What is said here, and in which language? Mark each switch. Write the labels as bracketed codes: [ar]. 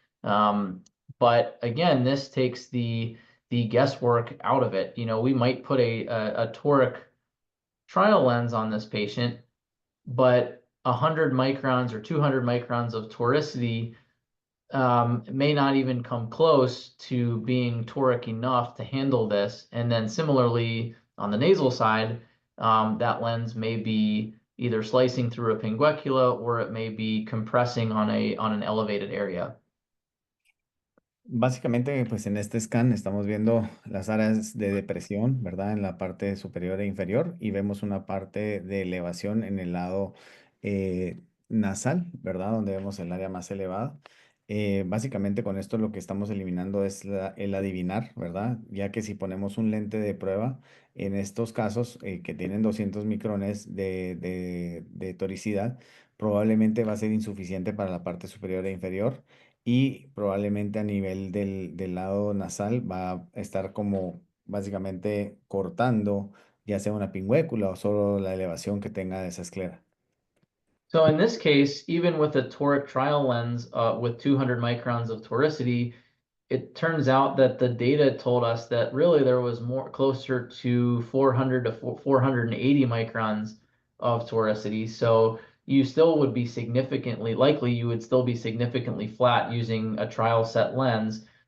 [es] But again, this takes the guesswork out of it. You know, we might put a toric trial lens on this patient, but 100 microns or 200 microns of toricity may not even come close to being toric enough to handle this. And then similarly, on the nasal side, that lens may be either slicing through a pinguecula or it may be compressing on an elevated area. Básicamente, pues en este scan estamos viendo las áreas de depresión, ¿verdad? En la parte superior e inferior y vemos una parte de elevación en el lado nasal, ¿verdad? Donde vemos el área más elevada. Básicamente con esto lo que estamos eliminando es el adivinar, ¿verdad? Ya que si ponemos un lente de prueba, en estos casos que tienen 200 micrones de toricidad, probablemente va a ser insuficiente para la parte superior e inferior y probablemente a nivel del lado nasal va a estar como básicamente cortando ya sea una pingüécula o solo la elevación que tenga de esa esclera. [en] So in this case, even with a toric trial lens with 200 microns of toricity, it turns out that the data told us that really there was more closer to 400 to 480 microns of toricity. So you still would be you would still be significantly flat using a trial set lens.